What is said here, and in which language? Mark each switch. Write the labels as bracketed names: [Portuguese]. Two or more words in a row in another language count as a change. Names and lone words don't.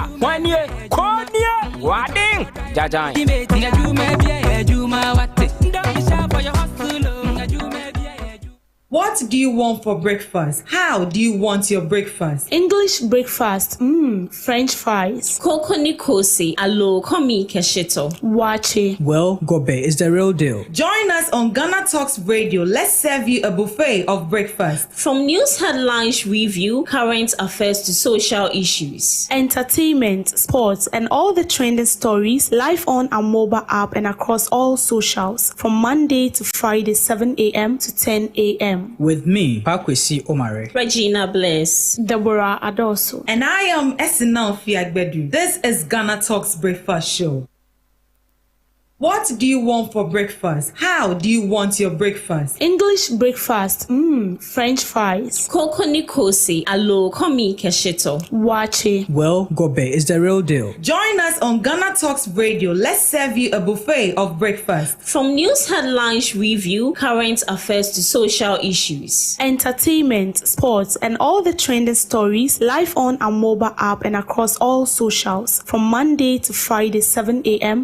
[English] One year, Konya, Wading, Jajan. What do you want for breakfast? How do you want your breakfast? English breakfast, French fries. [Akan] Koko Nikosi, alo komi kesheto. [English] Wache. Well, Gobe is the real deal. Join us on GhanaTalks Radio. Let's serve you a buffet of breakfast. From news headlines review, current affairs to social issues. Entertainment, sports, and all the trending stories live on our mobile app and across all socials. From Monday to Friday, 7 a.m. to 10 a.m. a.m. With me, Pakwesi Omare. Regina Bless. Deborah Adoso. And I am Esinal Fiagbedu. This is Ghana Talks Breakfast Show. What do you want for breakfast? How do you want your breakfast? English breakfast, French fries. [Akan] Koko Nikosi, alo komi kesheto. [English] Wache. Well, Gobe is the real deal. Join us on Ghana Talks Radio. Let's serve you a buffet of breakfast. From news headlines review, current affairs to social issues. Entertainment, sports, and all the trending stories live on our mobile app and across all socials from Monday to Friday, 7 a.m.